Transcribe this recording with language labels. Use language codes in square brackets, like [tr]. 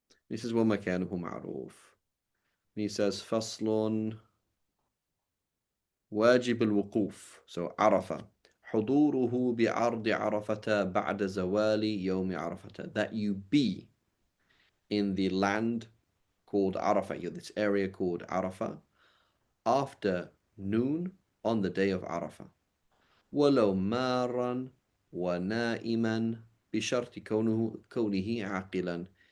[en] This is [ar] ومكانه معروف. [en] He says [ar] فصل واجب الوقوف. So عرفة. حضوره بعرض عرفة بعد زوال يوم عرفة. [en] That you be in the land called Arafah, this area called Arafah, after noon on the day of Arafah. [ar] ولو مارا ونائما بشرط كونه عاقلا.